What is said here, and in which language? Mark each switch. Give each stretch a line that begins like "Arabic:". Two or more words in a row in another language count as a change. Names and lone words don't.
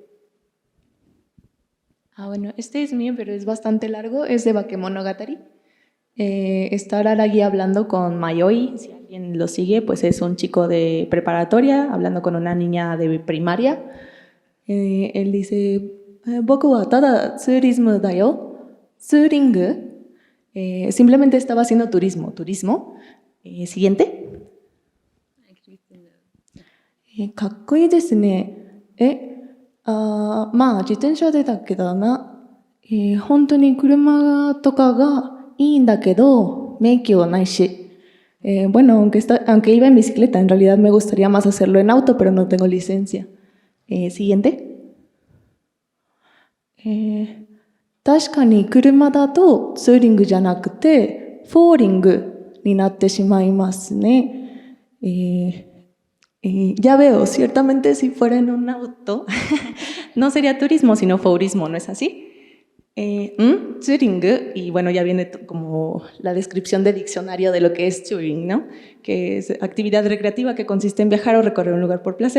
Spanish: Bueno, este es mío, pero es bastante largo. Es de Bakemonogatari. Está Araragi hablando con Mayoi. Si alguien lo sigue, pues es un chico de preparatoria hablando con una niña de primaria. Él dice,
Japanese: 僕はただツーリズモだよ. Tsuring.
Spanish: Simplemente estaba haciendo turismo. Siguiente.
Japanese: かっこいいですね。まあ自転車でだけどな。本当に車とかがいいんだけど、免許はないし。
Spanish: Bueno, aunque iba en bicicleta, en realidad me gustaría más hacerlo en auto, pero no tengo licencia. Siguiente.
Japanese: 確かに車だとツーリングじゃなくて、フォーリングになってしまいますね。
Spanish: Ya veo, ciertamente si fuera en un auto, no sería turismo, sino fourismo, ¿no es así? Touring, y bueno, ya viene como la descripción de diccionario de lo que es touring, ¿no? Que es actividad recreativa que consiste en viajar o recorrer un lugar por placer.